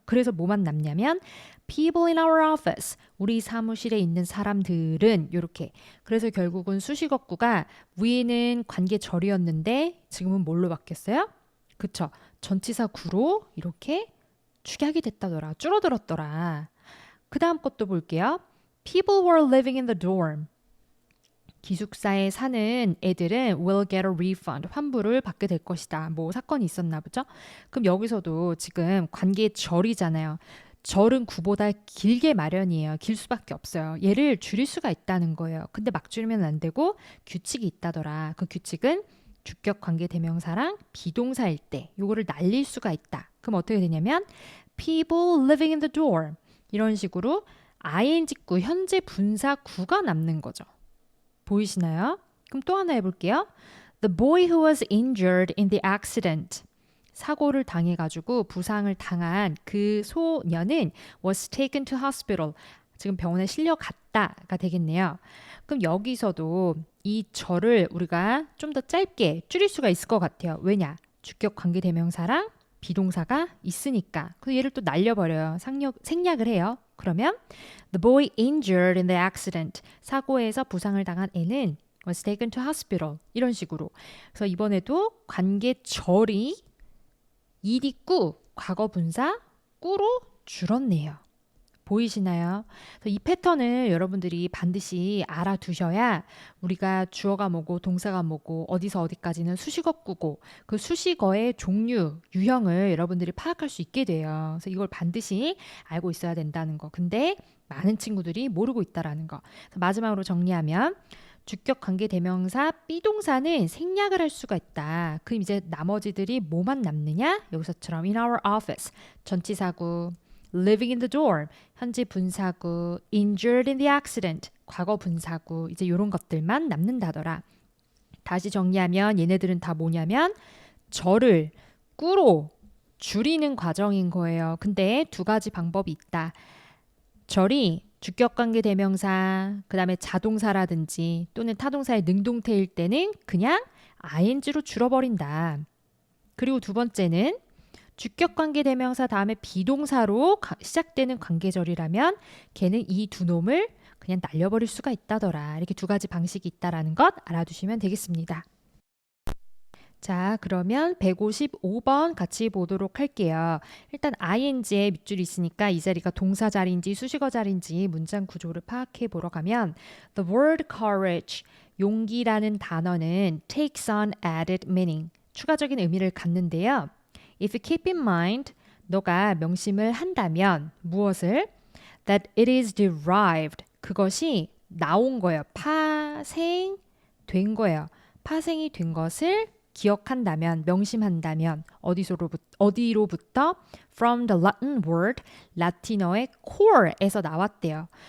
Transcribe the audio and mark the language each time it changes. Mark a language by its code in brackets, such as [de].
[ko] 그래서 뭐만 남냐면 [en] people in our office, [ko] 우리 사무실에 있는 사람들은 요렇게. 그래서 결국은 수식어구가 위에는 관계절이었는데 지금은 뭘로 바뀌었어요? 그쵸? 전치사 구로 이렇게 축약이 됐다더라. 줄어들었더라. 그 다음 것도 볼게요. [en] People who are living in the dorm. [ko] 기숙사에 사는 애들은 [en] will get a refund. [ko] 환불을 받게 될 것이다. 뭐 사건이 있었나 보죠? 그럼 여기서도 지금 관계절이잖아요. 절은 구보다 길게 마련이에요. 길 수밖에 없어요. 얘를 줄일 수가 있다는 거예요. 근데 막 줄이면 안 되고 규칙이 있다더라. 그 규칙은 주격 관계 대명사랑 비동사일 때 요거를 날릴 수가 있다. 그럼 어떻게 되냐면 [en] people living in the dorm [ko] 이런 식으로 ing구 현재 분사 구가 남는 거죠. 보이시나요? 그럼 또 하나 해볼게요. [en] The boy who was injured in the accident. [ko] 사고를 당해가지고 부상을 당한 그 소년은 [en] was taken to hospital. [ko] 지금 병원에 실려갔다가 되겠네요. 그럼 여기서도 이 절을 우리가 좀 더 짧게 줄일 수가 있을 것 같아요. 왜냐? 주격 관계 대명사랑 비동사가 있으니까. 그 얘를 또 날려버려요. 생략을 해요. 그러면 [en] the boy injured in the accident. [ko] 사고에서 부상을 당한 애는 [en] was taken to hospital. [ko] 이런 식으로. 그래서 이번에도 관계절이 이디 꾸, 과거 분사 꾸로 줄었네요. 보이시나요? 이 패턴을 여러분들이 반드시 알아두셔야 우리가 주어가 뭐고 동사가 뭐고 어디서 어디까지는 수식어구고 그 수식어의 종류, 유형을 여러분들이 파악할 수 있게 돼요. 그래서 이걸 반드시 알고 있어야 된다는 거. 근데 많은 친구들이 모르고 있다라는 거. 마지막으로 정리하면 주격 관계 대명사 비동사는 생략을 할 수가 있다. 그럼 이제 나머지들이 뭐만 남느냐? 여기서처럼 [en] in our office, [ko] 전치사구, [en] living in the dorm, [ko] 현재 분사구, [en] injured in the accident, [ko] 과거 분사구, 이제 이런 것들만 남는다더라. 다시 정리하면 얘네들은 다 뭐냐면 절을 꾸로 줄이는 과정인 거예요. 근데 두 가지 방법이 있다. 절이 주격관계 대명사, 그 다음에 자동사라든지 또는 타동사의 능동태일 때는 그냥 ing로 줄어버린다. 그리고 두 번째는 주격관계 대명사 다음에 비동사로 시작되는 관계절이라면 걔는 이 두 놈을 그냥 날려버릴 수가 있다더라. 이렇게 두 가지 방식이 있다라는 것 알아두시면 되겠습니다. 자, 그러면 155번 같이 보도록 할게요. 일단 ing에 밑줄이 있으니까 이 자리가 동사 자리인지 수식어 자리인지 문장 구조를 파악해 보러 가면 [en] The word courage, [ko] 용기라는 단어는 [en] takes on added meaning, [ko] 추가적인 의미를 갖는데요. [en] If you keep in mind, [ko] 너가 명심을 한다면 무엇을? [en] That it is derived, [ko] 그것이 나온 거예요. 파생된 거예요. 파생이 된 것을 기억한다면, 명심한다면 어디로부터? [en] From the Latin word, [ko] 라틴어의 core에서 나왔대요.